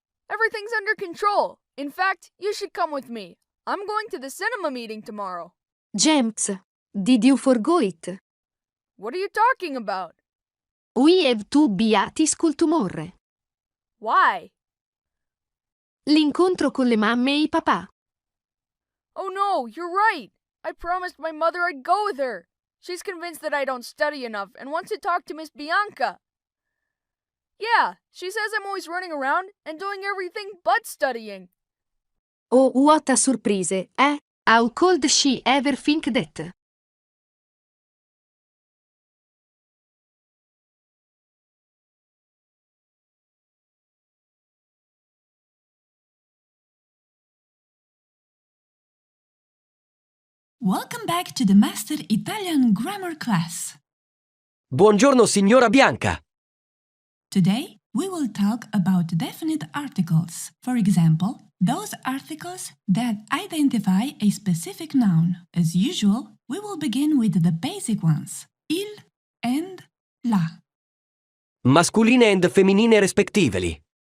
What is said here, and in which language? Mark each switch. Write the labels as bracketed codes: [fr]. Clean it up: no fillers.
[en] Everything's under control. In fact, you should come with me. I'm going to the cinema meeting tomorrow. James, did you forget it? What are you talking about? We have to be at school tomorrow. Why? [it] L'incontro con le mamme e i papà. [en] Oh no, you're right. I promised my mother I'd go with her. She's convinced that I don't study enough and wants to talk to Miss Bianca. Yeah, she says I'm always running around and doing everything but studying. Oh, what a surprise, eh? How could she ever think that? Welcome back to the Master Italian Grammar class. [it] Buongiorno, signora Bianca. [en] Today, we will talk about definite articles. For example, those articles that identify a specific noun. As usual, we will begin with the basic ones, il and la. Masculine and femminine respectively.